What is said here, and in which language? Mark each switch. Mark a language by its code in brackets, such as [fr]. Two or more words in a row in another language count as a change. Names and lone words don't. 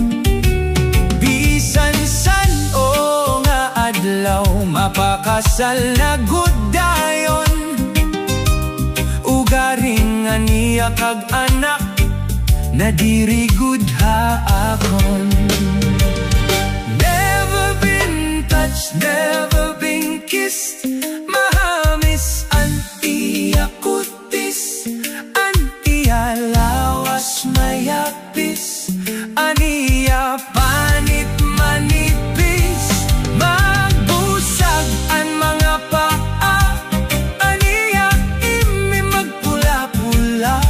[war] Bisan san o nga adlaw, mapakasal na gud dayon. Ugaring nga niya kag anak, nadiri gud ha akon. [en] Never been touched, never been kissed, [war] mahamis ang iya kutis, ang iya lawas mayapis, ang iya panit manipis. Magbusag ang mga paa, ang iya imi magpula-pula.